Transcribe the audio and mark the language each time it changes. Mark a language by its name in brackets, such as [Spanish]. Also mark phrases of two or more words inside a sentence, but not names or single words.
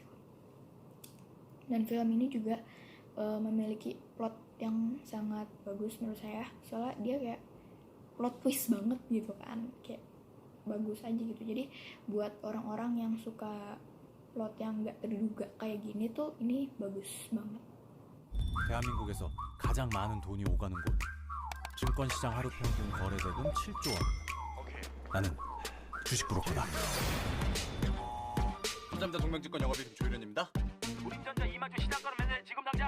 [Indonesian] Dan film ini juga memiliki plot yang sangat bagus menurut saya, soalnya dia kayak [English] plot twist [Indonesian] banget gitu kan, kayak bagus aja gitu. Jadi buat orang-orang yang suka plot yang gak terduga kayak gini tuh, ini bagus banget. [Korean] 대한민국에서 가장 많은 돈이 오가는 곳. 증권시장 하루 평균 거래대금 7조 원. 나는 주식 브로커다. 삼성전자 동명증권 영업이름 조일현입니다. 우림전자 이마트 시장가로 맨날 지금 당장.